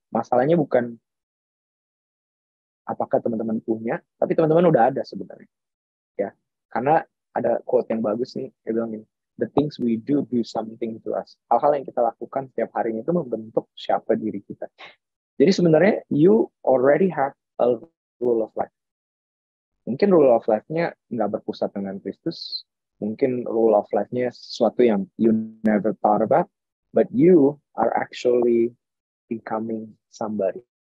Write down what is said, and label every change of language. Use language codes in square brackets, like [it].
[id] Masalahnya bukan apakah teman-teman punya, tapi teman-teman udah ada sebenarnya. Ya, karena ada quote yang bagus nih, dia bilang gini, [en] the things we do something to us. [id] Hal-hal yang kita lakukan setiap harinya itu membentuk siapa diri kita. Jadi sebenarnya [en] you already have a rule of life. [id] Mungkin rule of life-nya nggak berpusat dengan Kristus. Mungkin rule of life-nya sesuatu yang [en] you never thought about, but you are actually becoming somebody.